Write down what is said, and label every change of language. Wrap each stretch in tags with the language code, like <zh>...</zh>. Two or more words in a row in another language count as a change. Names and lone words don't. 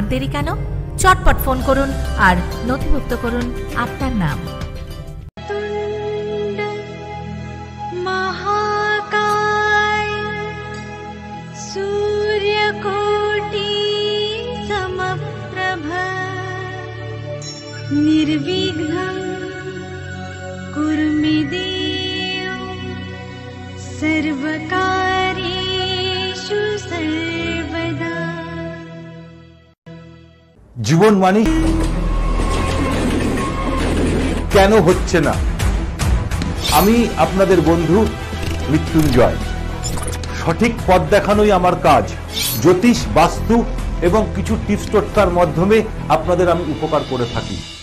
<bn>দেরি কেন? চটপট ফোন করুন আর নথিভুক্ত করুন আপনার নাম।</bn> <sa>महाकाय सूर्यकोटि समप्रभ निर्विघ्नं कुरु मे देव सर्वकार्येषु सर्वदा।</sa> <bn>জীবন মানে কেন হচ্ছে না? আমি আপনাদের বন্ধু মৃত্যুঞ্জয়। সঠিক পথ দেখানোই আমার কাজ। জ্যোতিষ, বাস্তু এবং কিছু টিপস টোটকার মাধ্যমে আপনাদের আমি উপকার করে থাকি।</bn>